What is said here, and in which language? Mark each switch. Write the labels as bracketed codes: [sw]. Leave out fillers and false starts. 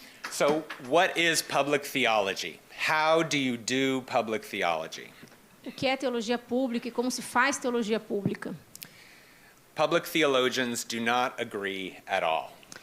[en] So, what is public theology? How do you do public theology? [pt] O que é teologia pública e como se faz teologia pública? [en] Public theologians do not agree at all.